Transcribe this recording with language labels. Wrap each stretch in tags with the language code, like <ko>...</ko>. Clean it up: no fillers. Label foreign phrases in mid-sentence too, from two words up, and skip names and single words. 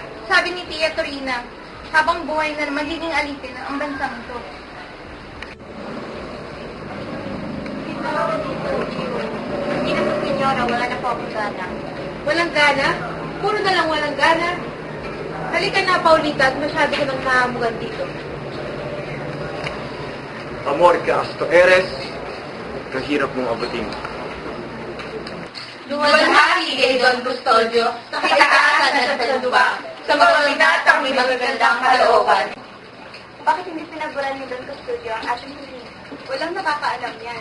<tl>Sabi ni Tia Torina, habang buhay na magiging alipin ang bansang ito. Hindi na po, senyora, wala na po akong gana. Walang gana? Puro na lang walang gana. Halika na, Paulita, at masyado ko nang nahamugan dito.</tl> <es>Amor que hasta eres,</es> <tl>kahirap mong abutin. Luwalhati kay Don Custodio, sa kitaasan at sa lupa, sa mga binatang may magagandang kalooban. Bakit hindi pinaguran ni Don Custodio ang ating huli? Walang nakakaalam yan.</tl>